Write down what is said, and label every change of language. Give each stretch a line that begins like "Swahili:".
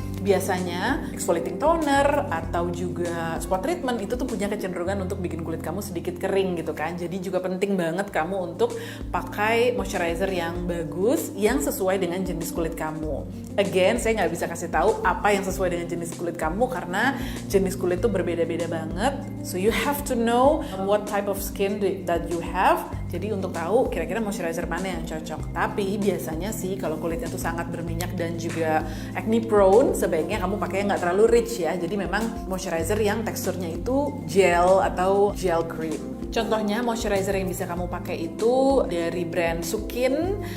Indonesian: Biasanya exfoliating toner atau juga spot treatment itu tuh punya kecenderungan untuk bikin kulit kamu sedikit kering gitu kan. Jadi juga penting banget kamu untuk pakai moisturizer yang bagus, yang sesuai dengan jenis kulit kamu.
English: Again,
Indonesian: saya nggak bisa kasih tahu apa yang sesuai dengan jenis kulit kamu karena jenis kulit itu berbeda-beda banget.
English: So you have to know what type of skin that you have.
Indonesian: Jadi untuk tahu kira-kira moisturizer mana yang cocok. Tapi biasanya sih kalau kulitnya tuh sangat berminyak dan juga acne prone, sebaiknya kamu pakai yang nggak terlalu rich ya. Jadi memang moisturizer yang teksturnya itu gel atau gel cream. Contohnya moisturizer yang bisa kamu pakai itu dari brand Sukin.